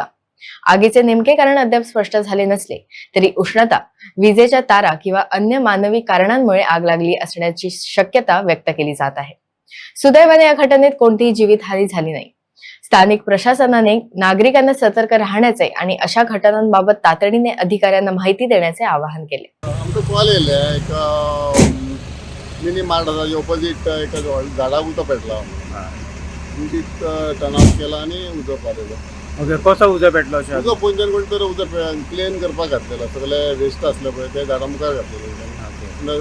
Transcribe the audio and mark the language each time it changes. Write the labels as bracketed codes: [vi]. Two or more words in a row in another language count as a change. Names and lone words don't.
[mr] आगीचे नेमके कारण अद्याप स्पष्ट झाले नसले तरी उष्णता, विजेच्या तारा किंवा अन्य मानवी कारणांमुळे आग लागली असण्याची शक्यता व्यक्त केली जात आहे। सुदैवाने या घटनेत कोणतीही जीवितहानी झाली नाही। स्थानिक प्रशासनाने नागरिकांना सतर्क राहण्याचे आणि अशा घटनांबाबत तातडीने अधिकाऱ्यांना माहिती देण्याचे आवाहन केले। [kok] आमकां कॉल येयले एक मिनी मार्ट आसा ऑपोजीट एका झाडाक उजो पेटला। कुंडीत [en] turn off [kok] केला आणि उजो पाडलो। ओके, कसो उजो पेटलो? उजो पोंच्यान कोण तरी उजो क्लीन करपाक घातलेलो, सगळे वेस्ट आसले पळय ते झाडा मुखार घातलेले।